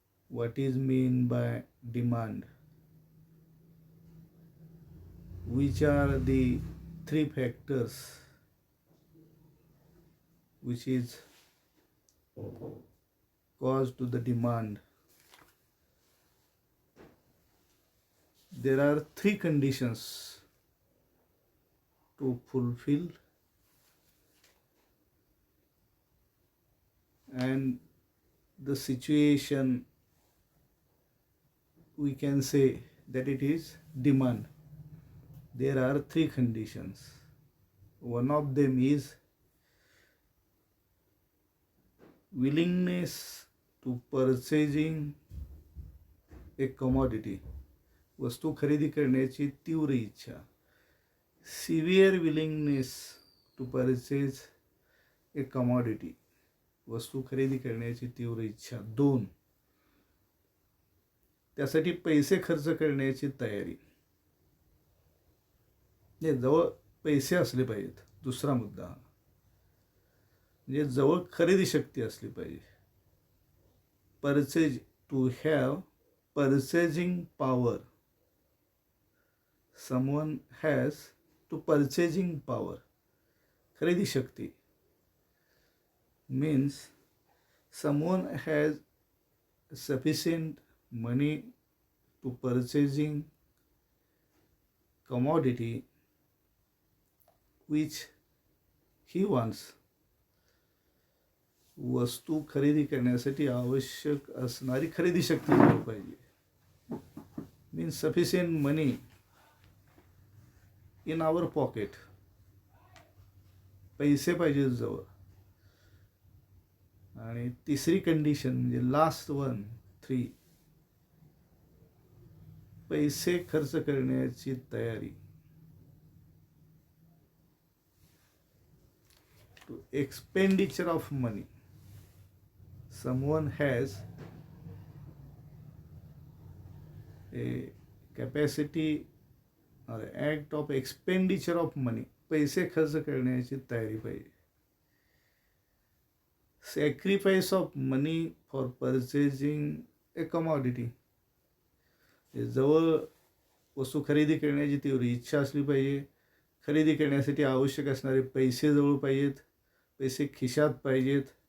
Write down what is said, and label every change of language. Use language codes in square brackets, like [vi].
[en] What is mean by demand, which are the 3 factors which is cause to the demand. There are 3 conditions to fulfill, and the situation we can say that it is demand. There are 3 conditions. One of them is willingness to purchasing a commodity, [mr] वस्तू खरेदी करण्याची तीव्र इच्छा. [en] severe willingness to purchase a commodity, [mr] वस्तू खरेदी करण्याची तीव्र इच्छा. 2, त्यासाठी पैसे खर्च करण्याची तयारी. जवळ पैसे असले पाहिजेत. दुसरा मुद्दा म्हणजे जवळ खरेदी शक्ती असली पाहिजे. [en] Purchase, to have purchasing power. Someone has to purchasing power, [mr] खरेदी शक्ती. [en] Means someone has sufficient money to purchasing commodity which he wants. [mr] वस्तू खरेदी करण्यासाठी आवश्यक असणारी खरेदी शक्ती जवळ पाहिजे. [en] Means sufficient money in our pocket. [mr] पैसे पाहिजे जवळ. आणि तिसरी कंडिशन म्हणजे [en] last one [mr] 3, पैसे खर्च करण्याची तयारी. [en] To expenditure of money. Someone has a capacity or act of expenditure of money. [mr] पैसे खर्च करण्याची तयारी पाहिजे. [en] Sacrifice of money for purchasing a commodity. [mr] जवळ वस्तू खरेदी करण्याची तीव्र इच्छा असली पाहिजे. खरेदी करण्यासाठी आवश्यक असणारे पैसे जवळ पाहिजेत. पैसे खिशात पाहिजेत.